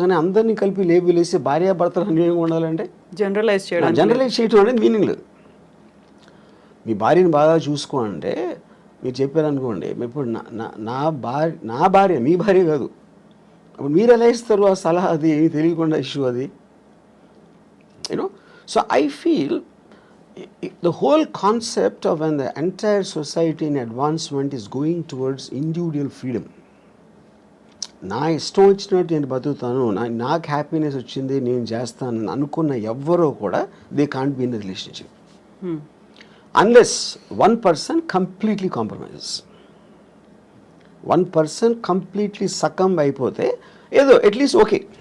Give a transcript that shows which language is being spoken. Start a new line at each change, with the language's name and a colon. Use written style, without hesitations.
Telugu: కానీ అందరినీ కలిపి లేబుల్ వేసి భార్యాభర్తలు అన్యోన్యంగా ఉండాలంటే జనరలైజ్ చేయడం అనేది మీనింగ్ లేదు. మీ భార్యని బాగా చూసుకో అంటే మీరు చెప్పారనుకోండి, ఇప్పుడు నా భార్య మీ భార్య కాదు, అప్పుడు మీరు ఎలా ఇస్తారు ఆ సలహా? అది ఏమి తెలియకుండా ఇష్యూ అది.
English: You know so I feel the whole concept of when the entire society in advancement is going towards individual freedom.
Telugu: నా ఇష్టం వచ్చినట్టు నేను బతుకుతాను, నాకు హ్యాపీనెస్ వచ్చింది నేను చేస్తాను అనుకున్న ఎవ్వరూ కూడా
English: They can't be in the relationship unless one person completely compromises.
Telugu: One person completely succumb అయిపోతే ఏదో అట్లీస్ట్ ఓకే.